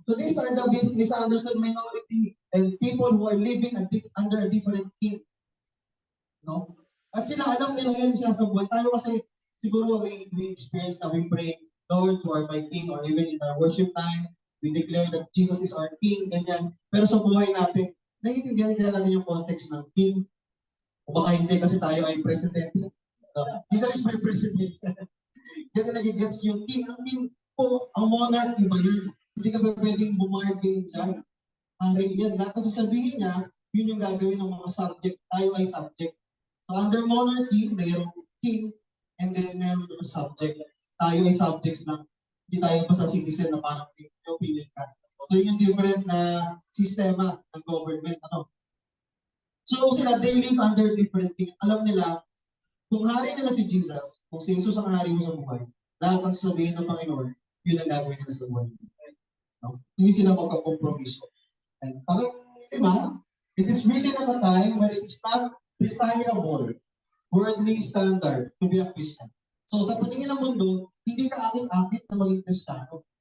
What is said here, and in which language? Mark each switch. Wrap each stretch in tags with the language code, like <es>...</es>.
<en>So these are the misunderstood minority and people who are living under a different king. No?</en> <tl>At sila, alam nila yun sila sa buhay. Tayo kasi, siguro</tl> <en>we experience na we pray, Lord, you are my king, or even in our worship time, we declare that Jesus is our king, ganyan.</en> <tl>Pero sa buhay natin, naiintindihan nila natin yung context ng king. O baka hindi kasi tayo ay president.</tl> <en>Jesus is my president.</en> <tl>Ganyan nagigets yung king. Ang king po, ang monarch, iba yun. Hindi ka pa pwedeng bumargain dyan. Hari yan. Lahat ng sasabihin niya, yun yung gagawin ng mga subject. Tayo ay subject. So under monarchy, mayroong king, and then mayroong mga subject. Tayo ay subjects na hindi tayo basta citizen na parang yung opinion ka. So yun yung different na sistema ng government.</tl> <en>So sila, they live under different things.</en> <tl>Alam nila, kung hari nila si Jesus, kung si Jesus ang hari mo sa buhay, lahat ang sasabihin ng Panginoon, yun ang gagawin nila sa buhay. No? Hindi sila magkakompromiso. And parang, diba?</tl> <en>It is really not a time when it is not desirable, worldly standard to be a Christian.</en> <tl>So sa patingin ng mundo, hindi ka akit-akit na maging Kristiyano.</tl>